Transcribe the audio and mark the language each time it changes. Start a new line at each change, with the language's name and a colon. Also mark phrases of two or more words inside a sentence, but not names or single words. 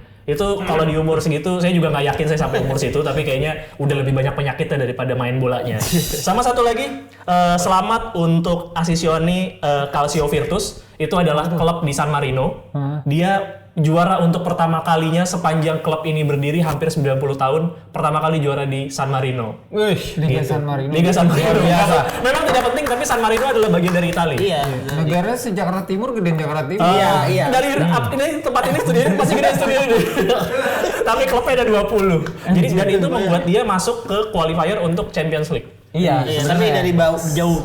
Indonesian: Itu kalau di umur segitu saya juga nggak yakin saya sampai umur situ, tapi kayaknya udah lebih banyak penyakitnya daripada main bolanya. Sama satu lagi, selamat untuk Asisioni Calcio Virtus. Itu adalah klub di San Marino. Dia juara untuk pertama kalinya sepanjang klub ini berdiri hampir 90 tahun. Pertama kali juara di San Marino. Wih, Liga San Marino. Liga San Marino. Memang tidak penting, tapi San Marino adalah bagian dari Italia. Iya. Negara Jakarta Timur, gedein Jakarta Timur. Iya. Dari ini tempat ini studio ini masih gede studio ini. Tapi klubnya ada 20. Jadi dan itu membuat dia masuk ke qualifier untuk Champions League. Iya, tapi dari jauh